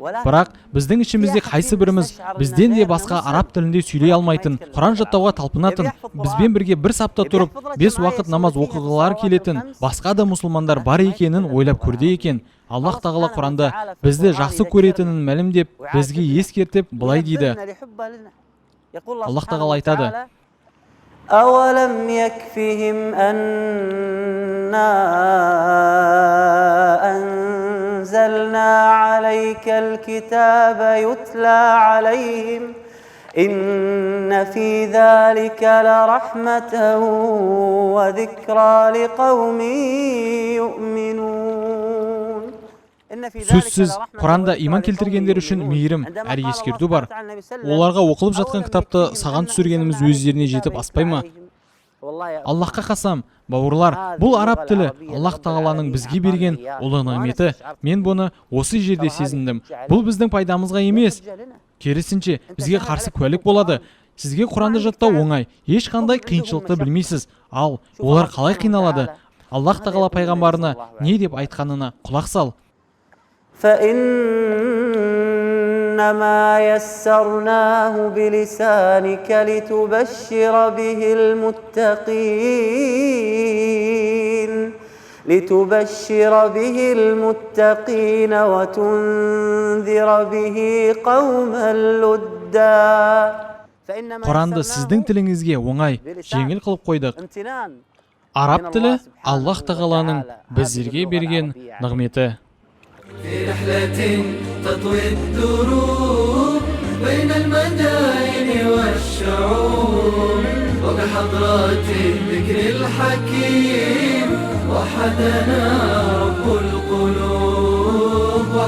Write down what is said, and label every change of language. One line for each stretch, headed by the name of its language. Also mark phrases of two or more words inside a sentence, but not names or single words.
Kazakh: Бірақ біздің ішімізде қайсы біріміз бізден де басқа араб тілінде сөйлей алмайтын, Құран жаттауға талпынатын, бізбен бірге бір сапта тұрып, 5 уақыт намаз оқығылар келетін басқа да мұсылмандар бар екенін ойлап көрді екен. Аллах тағала Құранда бізді жақсы көретінін мәлімдеп, бізге ескертіп былай дейді. Аллах тағала айтады:
Arabic: أولم يكفهم أنا أنزلنا عليك الكتاب يتلى عليهم إن في ذلك لرحمة وذكرى لقوم يؤمنون.
Kazakh: Сөзсіз, Құранда иман келтіргендер үшін мейірім әрі ескерту бар. Оларға оқылып жатқан кітапты саған түсіргеніміз өздеріне жетіп аспай ма? Аллахқа қасам, бауырлар, бұл араб тілі Аллах тағаланың бізге берген ұлы нығметі. Мен бұны осы жерде сезіндім. Бұл біздің пайдамызға емес, керісінше бізге қарсы куәлік болады. Сізге Құранды жаттау оңай, ешқандай қиыншылықты білмейсіз. Ал олар қалай қиналады? Аллах тағала пайғамбарына не деп айтқанына құлақ сал.
Arabic: فإنما يسرناه بلسانك لتبشر به المتقين وتنذر به قوما لدا.
Kazakh: Құранды сіздің тіліңізге оңай, жеңіл қылып қойдық. Араб тілі Аллах тағаланың біздерге берген нығметі.
Arabic: في رحلة تطوي الدروب بين المدائن والشعوب وبحضرات الذكر الحكيم وحدنا رب القلوب